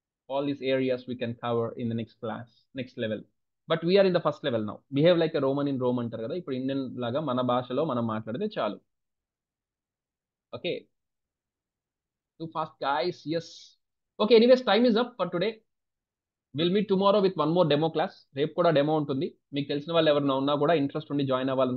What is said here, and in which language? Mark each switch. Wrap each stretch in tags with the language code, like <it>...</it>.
<en>All these areas we can cover in the next class, next level. But we are in the first level now. Behave like a Roman in Rome</en> <te>అంటారు కదా. ఇప్పుడు Indian లాగా మన భాషలో మనం మాట్లాడితే చాలు.</te> <en>Okay, too fast guys. Yes. Okay, anyways, time is up for today. We'll meet tomorrow with one more demo class.</en> <te>రేపు కూడా డెమో ఉంటుంది. మీకు తెలిసిన వాళ్ళు ఎవరైనా ఉన్నా కూడా ఇంట్రెస్ట్ ఉండి జాయిన్ అవ్వాలనుకునే వాళ్ళు కూడా జాయిన్ చేయండి. ఈ లైవ్ వరకు మాత్రం నేను</te>